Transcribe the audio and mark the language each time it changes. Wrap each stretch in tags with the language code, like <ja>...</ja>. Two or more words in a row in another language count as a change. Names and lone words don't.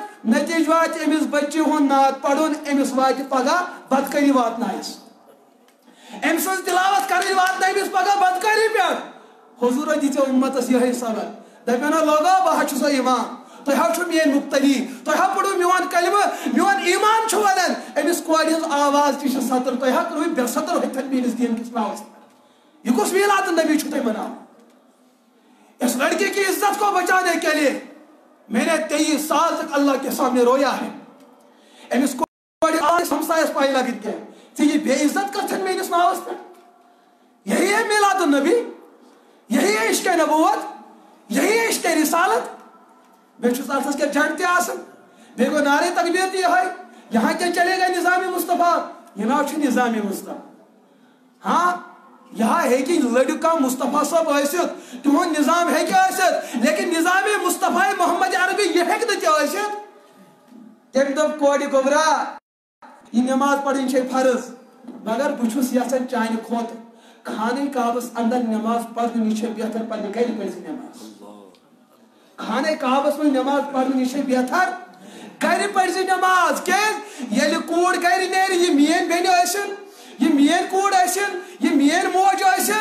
<ks>نتیجہ واتہِ أمِس بچی ہُنٛد نعت پرُن أمِس واتہِ پگاہ بدکٲری واتنایس أمۍ سٕنٛز تلاوت کرٕنۍ واتنٲیمِس پگاہ بدکٲری پٮ۪ٹھ حضوٗرو دِژیو اُمتس یِہے سبق دپیو لوگو بہٕ حظ چھُسو اِمام تُہۍ حظ چھُو میٲنۍ مُقتدی تُہۍ حظ پوٚرُو میون کلمہٕ میون ایمان چھُ ونان أمِس کورِ ہٕنٛز آواز تہِ چھِ ستر تُہۍ حظ کٔرِو بے ستر ہوٚتھن میٲنِس دیٖن کِس ناوس یہ کس میلاد النبی چھُو تُہۍ مناوان</ks> <ur>اس لڑکی کی عزت کو بچانے کے لیے میں نے 23 سال تک اللہ کے سامنے رویا ہے</ur> <ks>امس کورِ آواز ہمسایس پاے لگت کیا ژےٚ یہِ بے عزت کرتھن میٲنِس ناوس پٮ۪ٹھ</ks> <ur>یہی ہے میلاد النبی یہی ہے عشق نبوت یہی ہے عشق رسالت</ur> <ks>بیٚیہِ چھُس اتھس کیٛاہ جنڈ تہِ آسان بیٚیہِ گوٚو نعرے تکبیر تہِ یِہوٚے</ks> <ur>یہاں کیا چلے گا نظام مصطفیٰ</ur> <ks>یہ ناو چھُ نظام مصطفیٰ ہاں یہاں ہیکہِ لڑکا مصطفیٰ صٲب ٲسِتھ تِہُنٛد نظام ہیکہِ ٲسِتھ لیکن نظام مصطفیٰ محمد عربی یہ ہیکہِ نہٕ تہِ ٲسِتھ تٔمۍ دوٚپ کورِ گوبرا یہ نماز پڑھٕنۍ چھے فرض مگر بہٕ چھُس یژھان چانہِ کھۄتہٕ خانہ کعبس اندر نماز پڑھنہٕ نِش چھے بہتر پننہِ گرِ پٔرزِ نماز خانہ کعبس منٛز نماز پڑھنہٕ نِش چھے بہتر گرِ پٔرزِ نماز کیٛازِ ییٚلہِ کوٗر گرِ نیرِ یہِ میٲنۍ بیٚنہِ ٲسِن یہ میٲنۍ کوٗر ٲسِن یہ میٲنۍ موج ٲسِن</ks>